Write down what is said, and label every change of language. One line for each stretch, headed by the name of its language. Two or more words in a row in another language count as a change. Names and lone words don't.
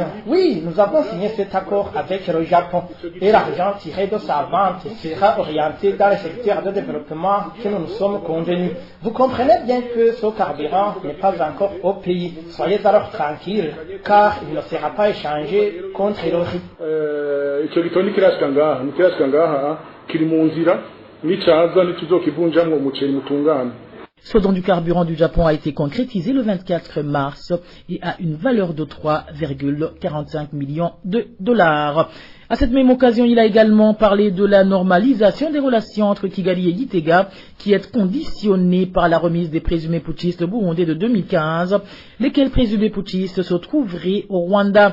French: Oui, nous avons signé cet accord avec le Japon. Et l'argent tiré de sa vente sera orienté dans le secteur de développement que nous nous sommes convenus. Vous comprenez bien que ce carburant n'est pas encore au pays. Soyez alors tranquilles, car il ne sera pas échangé contre le riz.
Rundi: Icyo gitoro nikirashika ngaha kiri mu nzira nicaza ntituzokivunjamwo umuceri mutungane.
French: Ce don du carburant du Japon a été concrétisé le 24 mars et a une valeur de 3,45 millions de dollars. À cette même occasion, il a également parlé de la normalisation des relations entre Kigali et Gitega, qui est conditionnée par la remise des présumés putschistes burundais de 2015, lesquels présumés putschistes se trouveraient au Rwanda.